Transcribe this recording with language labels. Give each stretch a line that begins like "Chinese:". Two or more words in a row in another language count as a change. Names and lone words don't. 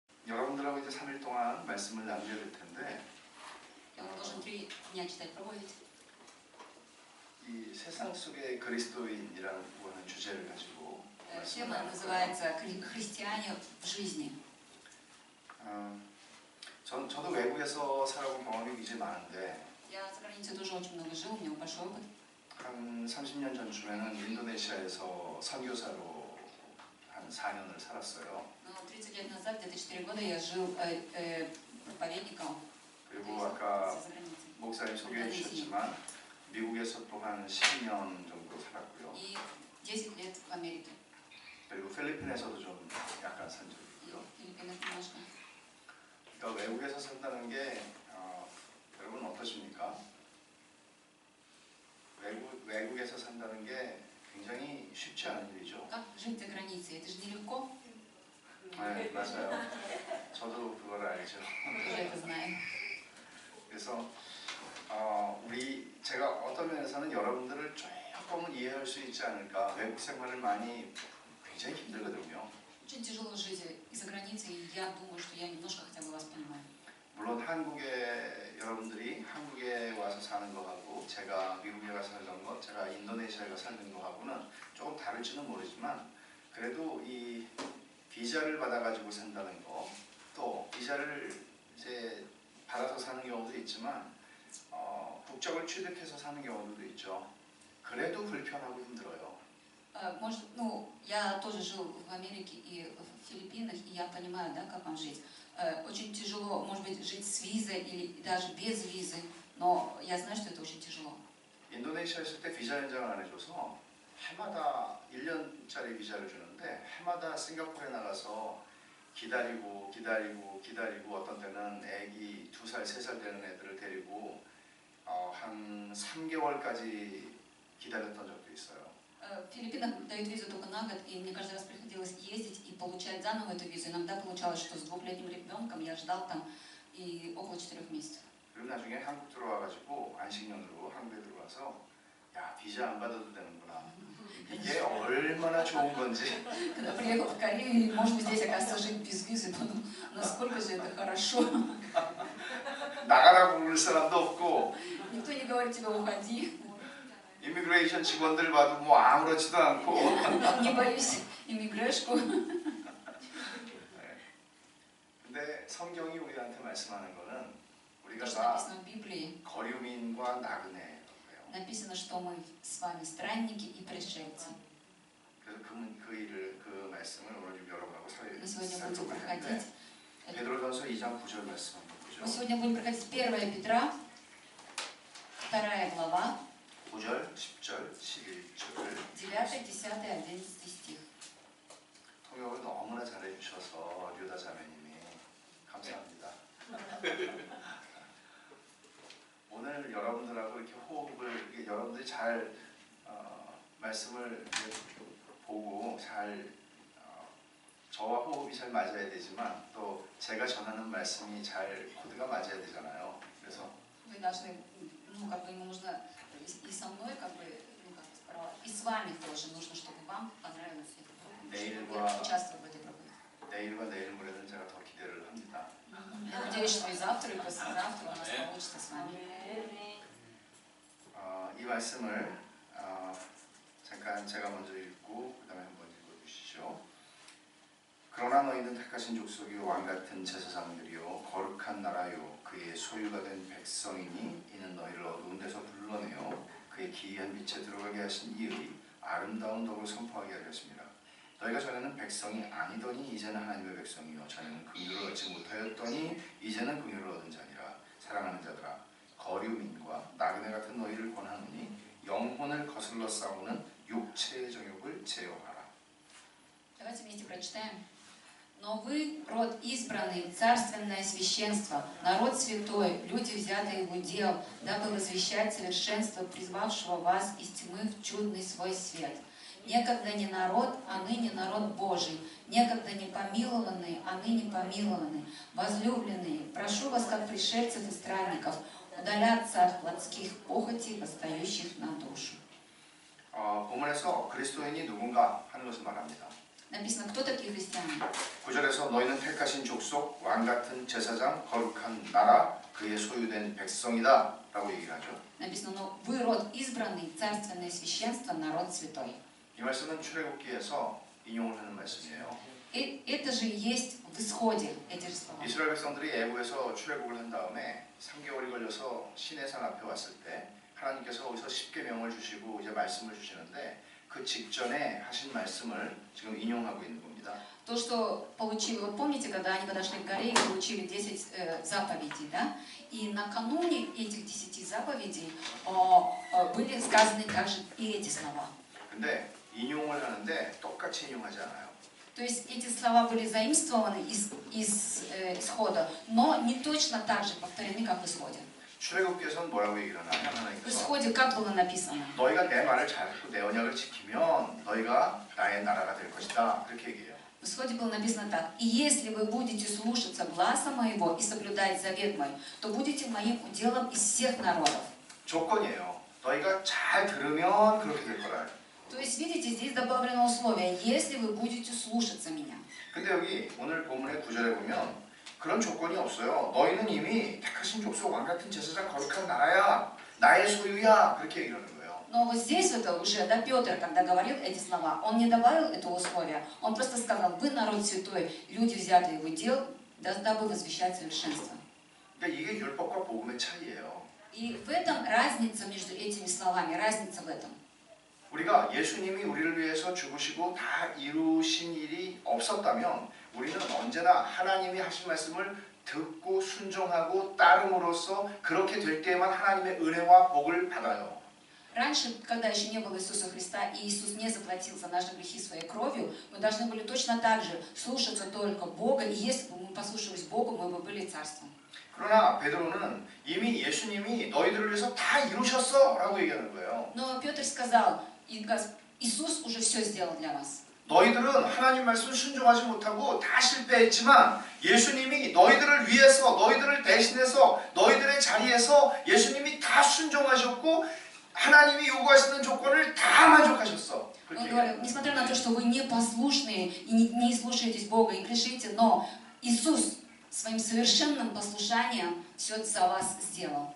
Korean: 여러분들하고 이제 3일 동안 말씀을 나누게 될 텐데 이 세상 속의 그리스도인이라는 주제를 가지고
Russian: тема называется «Христиане в жизни».
Korean: 저도 외국에서 살아본 경험이 굉장히 많은데
Russian: Я за границей тоже очень много жил, у меня большой опыт.
Korean: 한 30년 전쯤에는 인도네시아에서 선교사로 한 4년을 살았어요.
Russian: 30 лет назад, где-то 4 года, я жил проповедником.
Korean: 그리고 아까 목사님 소개해 주셨지만 미국에서 또 한 10년 정도 살았고요.
Russian: И 10 лет в Америке.
Korean: 그리고 필리핀에서도 좀 약간 산 적이 있고요. 그러니까 외국에서 산다는 게 여러분 어떠십니까? 외국에서 산다는 게 굉장히 쉽지 않은 일이죠.
Russian: Как жить за границей? Это же нелегко.
Korean: 네, 맞아요. 저도 그걸 알죠.
Russian: Я это знаю.
Korean: 그래서 제가 어떤 면에서는 여러분들을 조금은 이해할 수 있지 않을까. 외국 생활을 많이 굉장히 힘들거든요.
Russian: Очень тяжело жить из-за границы, и я думаю, что я немножко хотя бы вас понимаю.
Korean: 물론 여러분들이 한국에 와서 사는 거하고 제가 미국에 가서 살던 것, 제가 인도네시아에 가서 살던 거하고는 조금 다를지는 모르지만 그래도 이 비자를 받아가지고 산다는 거, 또 비자를 이제 받아서 사는 경우도 있지만 국적을 취득해서 사는 경우도 있죠. 그래도 불편하고 힘들어요.
Russian: Может, я тоже жил в Америке и в Филиппинах, и я понимаю, да, как вам жить. Очень тяжело, может быть, жить с визой или даже без визы, но я знаю, что это очень тяжело.
Korean: 인도네시아 있을 때 비자 연장을 안 해줘서 해마다 1년짜리 비자를 주는데 해마다 싱가포르에 나가서 기다리고 어떤 때는 애기 2살, 3살 되는 애들을 데리고 한 3개월까지 기다렸던 적도 있어요.
Russian: В Филиппинах дают визу только на год, и мне каждый раз приходилось ездить и получать заново эту визу. Иногда получалось, что с 2-летним ребенком я ждал там и около 4 месяцев.
Korean: 그리고 나중에 한국 들어와가지고 안식년으로 한국에 들어와서 야 비자 안 받아도 되는구나. 이게 얼마나 좋은 건지.
Russian: Когда приехал в Корею, может быть, здесь оказывается жить без визы, подумал, насколько же это хорошо.
Korean: 나가라고 부를 사람도 없고.
Russian: Никто не говорит тебе уходи.
Korean: 이미그레이션 직원들 봐도 뭐 아무렇지도 않고.
Russian: Не боюсь иммиграшку.
Korean: 근데 성경이 우리한테 말씀하는 거는 우리가
Russian: То, что
Korean: 다
Russian: написано в Библии,
Korean: 거류민과 나그네예요.
Russian: написано, что мы с вами странники и пришельцы.
Korean: 그래서 그 말씀을 오늘 여러분하고
Russian: Мы сегодня будем
Korean: 살펴볼 텐데
Russian: проходить.
Korean: 베드로전서 2장 9절 말씀 한번 보죠.
Russian: Мы сегодня будем проходить 1 Петра, 2 глава,
Korean: 9절, 10절, 11절,
Russian: 9, 10, 11 стих.
Korean: 통역을 너무나 잘해 주셔서 류다 자매님이 감사합니다. 오늘 여러분들하고 이렇게 호흡을 여러분들이 잘 말씀을 보고 잘 저와 호흡이 잘 맞아야 되지만 또 제가 전하는 말씀이 잘 코드가 맞아야 되잖아요. 그래서
Russian: Вы должны, как бы ему нужно и со мной, как бы, как я сказала, и с вами тоже нужно, чтобы вам понравилось это, чтобы участвовать в этой проповеди.
Korean: 내일과 내일 모레는 제가 더 기대를 합니다.
Russian: Я надеюсь, что и завтра, и послезавтра у нас получится с вами.
Korean: 이 말씀을 잠깐 제가 먼저 읽고 그 다음에 한번 읽어주시죠. 그러나 너희는 택하신 족속이요 왕같은 제사장들이요 거룩한 나라요 그의 소유가 된 백성이니 이는 너희를 어두운 데서 불러내어 그의 기이한 빛에 들어가게 하신 이의 아름다운 덕을 선포하게 하렸습니다. 너희가 전에는 백성이 아니더니 이제는 하나님의 백성이요 전에는 긍휼을 얻지 못하였더니 이제는 긍휼을 얻은 자니라. 사랑하는 자들아 거류민과 나그네 같은 너희를 권하노니 영혼을 거슬러 싸우는 육체의 정욕을 제어하라.
Russian: Давайте вместе прочитаем. Но вы род избранный, царственное священство, народ святой, люди, взятые в удел, дабы возвещать совершенство призвавшего вас из тьмы в чудный свой свет. Некогда не народ, а ныне народ Божий, некогда не помилованные, а ныне помилованы, возлюбленные, прошу вас, как пришельцев и странников, удаляться от плотских похотей, восстающих на душу.
Korean: 본문에서 그리스도인이 누군가 하는 것을 말합니다.
Russian: Написано, кто такие христиане?
Korean: 9절에서 너희는 택하신 족속, 왕같은 제사장, 거룩한 나라, 그의 소유된 백성이다 라고 얘기를 하죠.
Russian: Написано, но вы род избранный, царственное священство, народ святой.
Korean: 이 말씀은 출애굽기에서 인용을 하는 말씀이에요.
Russian: И это же и есть в исходе эти же слова.
Korean: 이스라엘 백성들이 애굽에서 출애굽을 한 다음에 3개월이 걸려서 시내산 앞에 왔을 때 하나님께서 거기서 10계명을 주시고 이제 말씀을 주시는데 그 직전에 하신 말씀을 지금 인용하고 있는 겁니다.
Russian: То, что получили, вот помните, когда они подошли к горе и получили 10 заповедей, да? И накануне этих 10 заповедей были сказаны также и эти слова.
Korean: 근데 인용을 하는데 똑같이 인용하지 않아요.
Russian: То есть эти слова были заимствованы из исхода, но не точно так же повторены, как в исходе.
Korean: 출애굽기에서는 뭐라고 얘기를 하나요?
Russian: В
Korean: 하나님께서
Russian: исходе как было написано?
Korean: 너희가 내 말을 잘 듣고 내 언약을 지키면 너희가 나의 나라가 될 것이다. 그렇게 얘기해요.
Russian: В исходе было написано так: «И если вы будете слушаться гласа моего и соблюдать завет мой, то будете моим уделом из всех народов».
Korean: 조건이에요. 너희가 잘 들으면 그렇게 될 거라.
Russian: То есть, видите, здесь добавлено условие: «Если вы будете слушаться меня».
Korean: 근데 여기 오늘 본문의 9절에 보면 그런 조건이 없어요. 너희는 이미 택하신 족속 왕같은 제사장 거룩한 나라야. 나의 소유야. 그렇게 얘기를 하는 거예요.
Russian: Но вот здесь это уже, да, Петр, когда говорил эти слова, он не добавил этого условия, он просто сказал: «Вы народ святой, люди, взятые в удел, дабы возвещать совершенство».
Korean: 그러니까 이게 율법과 복음의 차이예요.
Russian: И в этом разница между этими словами, разница в этом.
Korean: 우리가 예수님이 우리를 위해서 죽으시고 다 이루신 일이 없었다면 우리는 언제나 하나님이 하신 말씀을 듣고 순종하고 따름으로써 그렇게 될 때에만 하나님의 은혜와 복을 받아요.
Russian: Раньше, когда еще не было Иисуса Христа, и Иисус не заплатил за наши грехи своей кровью, мы должны были точно так же слушаться только Бога, и если бы мы послушались Богу, мы бы были царством.
Korean: 그러나 베드로는 이미 예수님이 너희들을 위해서 다 이루셨어 라고 얘기하는 거예요.
Russian: Но Петр сказал: «Иисус уже все сделал для вас».
Korean: 너희들은 하나님 말씀 순종하지 못하고 다 실패했지만 예수님이 너희들을 위해서 너희들을 대신해서 너희들의 자리에서 예수님이 다 순종하셨고 하나님이 요구하시는 조건을 다 만족하셨어.
Russian: Он говорит: несмотря на то, что вы непослушные и не слушаетесь Бога и грешите, но Иисус своим совершенным послушанием все за вас сделал.